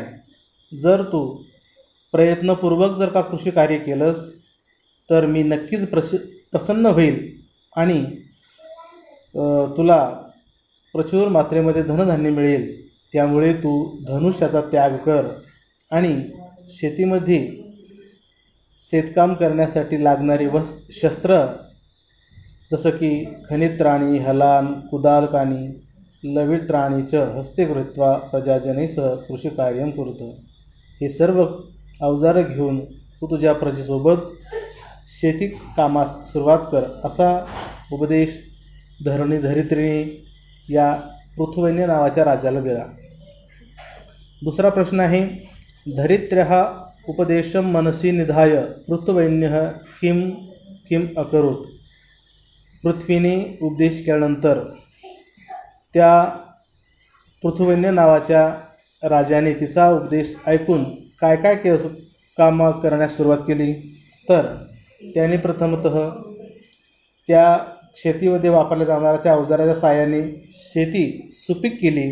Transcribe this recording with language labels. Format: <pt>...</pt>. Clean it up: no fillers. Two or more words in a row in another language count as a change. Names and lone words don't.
<mr>जर तू प्रयत्नपूर्वक जर का कृषी कार्य केलंस तर मी नक्कीच प्रसन्न होईल आणि तुला प्रचुर मात्रेमध्ये धनधान्य मिळेल. त्यामुळे तू धनुष्याचा त्याग कर आणि शेतीमध्ये शेतकाम करण्यासाठी लागणारी शस्त्र जसं की</mr> <sa>खनित्राणी हलान कुदालकानी लवित्राणी च हस्ते कृत्वा प्रजाजनेसह कृषिकार्यं कुरुत.</sa> <mr>हे सर्व अवजारं घेऊन तू तुझ्या प्रजेसोबत शेती कामास सुरुवात कर, असा उपदेश धरित्रीने या पृथुवैन्य नावाच्या राजाला दिला. दुसरा प्रश्न आहे,</mr> <sa>धरित्र्याः उपदेशं मनसी निधाय पृथुवैन्यः किम अकरोत्.</sa> <mr>पृथ्वीने उपदेश केल्यानंतर त्या पृथुवैन्य नावाच्या राजाने तिचा उपदेश ऐकून काय काय काम करण्यास सुरुवात केली. तर त्याने प्रथमतः त्या शेतीमध्ये वापरल्या जाणाऱ्या अवजाराच्या साहाय्याने शेती सुपीक केली.</mr>